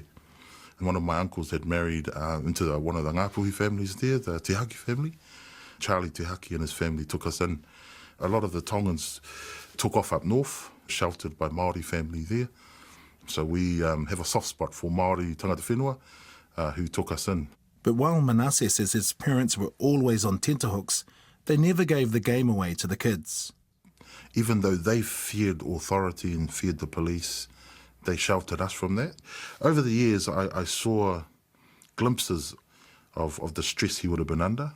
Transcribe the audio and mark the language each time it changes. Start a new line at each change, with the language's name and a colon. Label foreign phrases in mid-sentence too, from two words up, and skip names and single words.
English: And one of my uncles had married into one of the Ngāpuhi families there, the Te Haki family. Charlie Te Haki and his family took us in. A lot of the Tongans took off up north, sheltered by Māori family there. So we have a soft spot for Māori
Māori: tangata whenua.
English: who took us in. But while Manasseh says his parents were always on tenterhooks, they never gave the game away to the kids. Even though they feared authority and feared the police, they sheltered us from that. Over the years, I saw glimpses of the stress he would have been under.